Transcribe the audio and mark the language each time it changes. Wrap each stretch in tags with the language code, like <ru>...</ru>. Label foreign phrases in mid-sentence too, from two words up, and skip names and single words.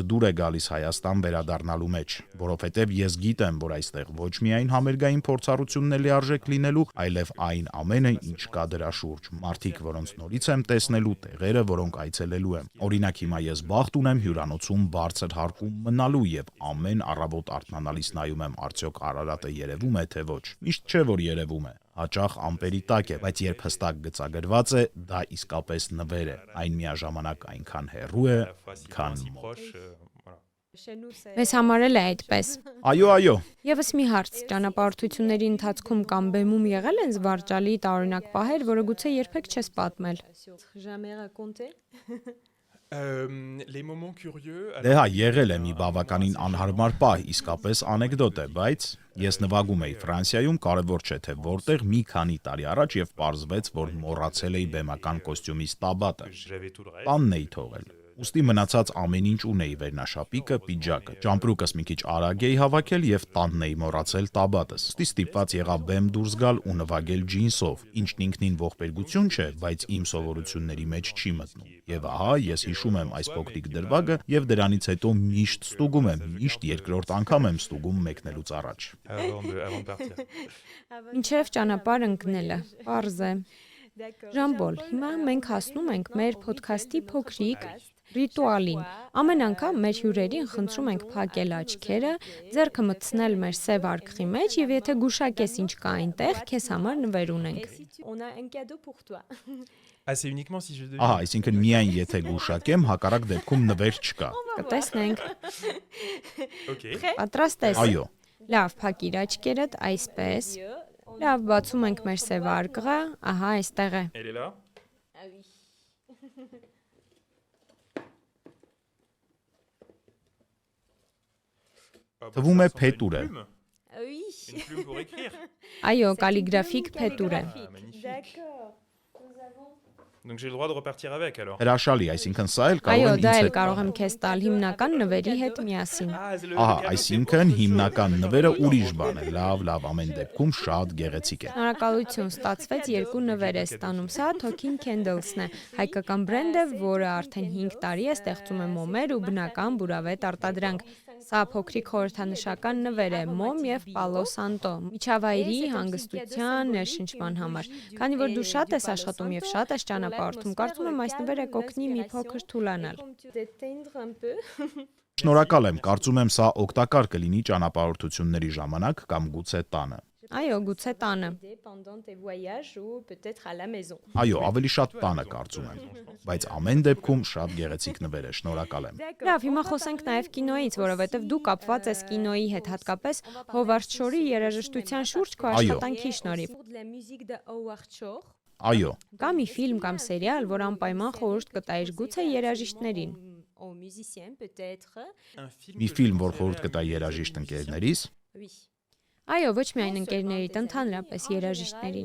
<hy>դուր է գալիս Հայաստան վերադառնալու մեջ, որովհետև ես գիտեմ, որ այստեղ ոչ միայն համերգային փորձառությունն է լիարժեք լինելու, այլև այն ամենը, ինչ կա դրա շուրջ։ Մարդիկ, որոնց նորից եմ տեսնելու, տեղերը, որոնք այցելելու եմ։ Օրինակ հիմա ես բախտ ունեմ հյուրանոցում բարձր հարկում մնալու եւ ամեն առավոտ արթնանալիս նայում եմ արդյոք Արարատը երևում է թե ոչ։ Միշտ չէ որ երևում է, հաճախ ամպերի տակ է, բայց երբ հստակ գծագրված է, դա իսկապես նվեր է։ Այն միաժամանակ այնքան հեռու է,</hy> <fr>Facilement si</fr> <hy>մոտ։</hy> <fr>proche. Voilà.</fr> <hy>Մեզ համարել է այդպես։ Այո։ Եվս մի հարց, ճանապարհորդությունների ընթացքում կամ բեմում եղել են զվարճալի տարօրինակ պահեր, որը գուցե երբեք չես պատմել։</hy> <fr>Jamais raconté. Les moments curieux.</fr> <hy>Դե հա, եղել է մի բավականին անհարմար պահ, իսկապես անեկդոտ է, բայց ես նվագում էի Ֆրանսիայում, կարևոր չէ թե որտեղ, մի քանի տարի առաջ եւ պարզվեց, որ մոռացել էի բեմական կոստյումից տաբատը։</hy> <fr>J'avais tout le reste.</fr> <hy>Տանն էի թողել։ Ուստի մնացած ամեն ինչ ունեի՝ վերնաշապիկը, պիջակը, ճամպրուկս մի քիչ արագ էի հավաքել եւ տանն էի մոռացել տաբատս։ Ուստի ստիպված եղա բեմ դուրս գալ ու նվագել ջինսով, ինչն ինքնին ողբերգություն չէ, բայց իմ սովորությունների մեջ չի մտնում։ Եվ ահա ես հիշում եմ այս փոքրիկ դրվագը եւ դրանից հետո միշտ ստուգում եմ, միշտ երկրորդ անգամ եմ ստուգում մեկնելուց առաջ։</hy> <fr>Avant de partir.</fr> <hy>Ինչև ճանապարհ ընկնելը։ Պարզ է։</hy> <fr>D'accord.</fr> <hy>Ժամբոլ, հիմա մենք հասնում ենք մեր ոդքասթի փոքրիկ Ռիտուալին։ Ամեն անգամ մեր հյուրերին խնդրում ենք փակել աչքերը, ձեռքը մտցնել մեր սև արկղի մեջ եւ եթե գուշակես ինչ կա այնտեղ, քեզ համար նվեր ունենք։</hy> <fr>On a un cadeau pour toi. Ah, c'est uniquement si je devine.</fr> <hy>Ահա, այսինքն միայն եթե գուշակեմ, հակառակ դեպքում նվեր չկա։ Կտեսնենք։ Ok. Պատրաստ ես։ Այո։ Լավ, փակիր աչքերդ, այսպես։ Լավ, բացում ենք մեր սև արկղը, ահա այստեղ է։</hy> <fr>Elle est là. Ah oui. Ah, bah,</fr> <hy>Թվում</hy> <fr>ça</fr> <hy>է</hy> <fr>ressemble à une</fr> <hy>փետուր է։</hy> <fr>plume. Ah oui. Une plume pour écrire.</fr> <hy>Այո,</hy> <fr>C'est</fr> <hy>կալիգրաֆիկ</hy> <fr>une plume</fr> <hy>փետուր է։</hy> <fr>calligraphique. Ah, magnifique. D'accord. Nous avons Donc j'ai le droit de repartir avec alors.</fr> <hy>Հրաշալի, այսինքն սա էլ Այո, կարող դա եմ էլ ինձ հետ կարող տալ։ եմ քեզ տալ հիմնական նվերի հետ միասին։</hy> <fr>Ah, c'est le</fr> <hy>Ահա,</hy> <fr>cadeau, c'est</fr> <hy>այսինքն</hy> <fr>autre chose.</fr> <hy>հիմնական</hy> <fr>D'accord,</fr> <hy>նվերը</hy> <fr>d'accord,</fr> <hy>ուրիշ</hy> <fr>ok.</fr> <hy>բան է։ Լավ, ամեն դեպքում շատ գեղեցիկ է։ Շնորհակալություն, ստացվեց երկու նվեր է ստանում։ Սա Talking Candles-ն է, հայկական բրենդ է, որը արդեն 5 տարի է ստեղծում է մոմեր ու բնական բուրավետ արտադրանք։ Սա փոքրիկ խորհրդանշական նվեր է մոմ եւ Palo Santo, միջավայրի հանգստության ներշնչման համար։ Քանի որ դու շատ ես աշխատում եւ շատ ես ճանապարհորդում, կարծում եմ այս նվերը կօգնի մի փոքր թուլանալ։</hy> <fr>détendre un peu.</fr> <hy>Շնորհակալ եմ, կարծում եմ սա օգտակար կլինի ճանապարհորդությունների ժամանակ կամ գուցե տանը։ Այո, գուցե տանը։</hy> <fr>Pendant tes voyages ou peut-être à la maison.</fr> <hy>Այո, ավելի շատ տանը կարծում եմ, բայց ամեն դեպքում շատ գեղեցիկ նվեր է, շնորհակալ եմ։ Լավ, հիմա խոսենք նաև կինոյից, որովհետև դու կապված ես կինոյի հետ, հատկապես Հովարդ Շորի երաժշտության շուրջ քո Այո։ աշխատանքի շնորհիվ։</hy> <fr>Autour de la musique de Howard Shore.</fr> <hy>Այո, Կա մի ֆիլմ կամ սերիալ, որ անպայման խորհուրդ կտայիր գուցե երաժիշտներին։</hy> <fr>Aux musiciens peut-être. Un film</fr> <hy>մի</hy> <fr>que je</fr> <hy>ֆիլմ, որ</hy> <fr>conseillerais</fr> <hy>խորհուրդ</hy> <fr>à</fr> <hy>կտա</hy> <fr>mes</fr> <hy>երաժիշտ</hy> <fr>amis</fr> <hy>ընկերներիս,</hy> <fr>Oui.</fr> <hy>Այո, ոչ միայն ընկերներիդ, ընդհանրապես երաժիշտներին։</hy>